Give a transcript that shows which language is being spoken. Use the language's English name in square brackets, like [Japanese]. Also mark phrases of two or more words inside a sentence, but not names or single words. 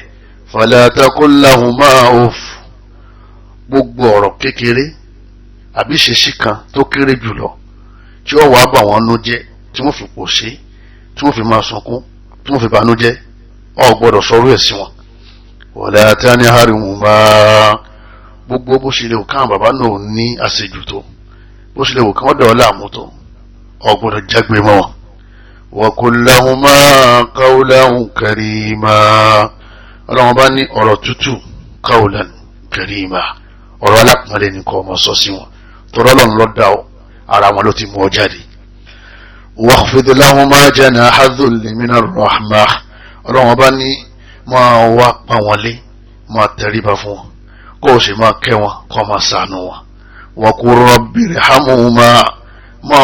[Arabic] فلا تقل لهما أف [Yoruba] gbogbo ọ̀rọ̀ kékeré àbí ṣèṣì kan tó kéré jùlọ tí ó wàá bà wọ́n nú jẹ́ tí wọ́n fi pòṣé tí wọ́n fi máa sunkún tí wọ́n fi bànú jẹ́ ọ gbọ́dọ̀ sọ̀rọ̀ ẹ̀ sí wọn [Arabic] ولا تنهرهما [Yoruba] gbogbo bó ṣe lè wò káwọn bàbá náà ní àṣejù tó bó ṣe lè wò káwọn dọ̀ ọ́ láàmú tó ọ gbọ́dọ̀ jágbe mọ́ wọn [Arabic] وقل لهما قولا كريما [Yoruba] Ọlọ́run bá ní ọ̀rọ̀ tútù [Arabic] قولا كريما [Yoruba] ọ̀rọ̀ alápọ̀nlé ní kọ́ ọmọ sọ sí wọn tọ́rọ Ọlọ́run ló dá ọ ara wọn ló ti mú ọ jáde wakhfid [Arabic] لهما جناح الذل من الرحمة [Yoruba] Ọlọ́run bá ní máa wá pa wọn lé máa tẹríba fún wọn kó o sì máa kẹ́ wọn kó máa ṣàánú wọn [Arabic] وقل رب ارحمهما [Yoruba] máa